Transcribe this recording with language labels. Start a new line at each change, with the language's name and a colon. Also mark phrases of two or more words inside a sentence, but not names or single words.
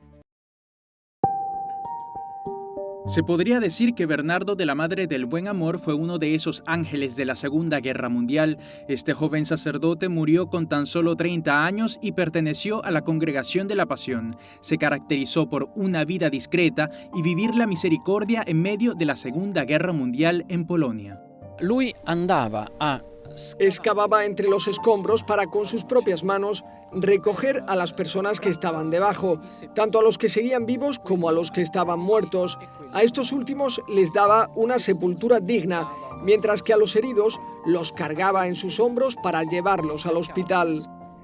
Spanish: Se podría decir que Bernardo de la Madre del Buen Amor fue uno de esos ángeles de la Segunda Guerra Mundial. Este joven sacerdote murió con tan solo 30 años y perteneció a la Congregación de la Pasión. Se caracterizó por una vida discreta y vivir la misericordia en medio de la Segunda Guerra Mundial en Polonia.
Italian: Lui andava a
Spanish: excavaba entre los escombros para con sus propias manos recoger a las personas que estaban debajo, tanto a los que seguían vivos como a los que estaban muertos. A estos últimos les daba una sepultura digna, mientras que a los heridos los cargaba en sus hombros para llevarlos al hospital.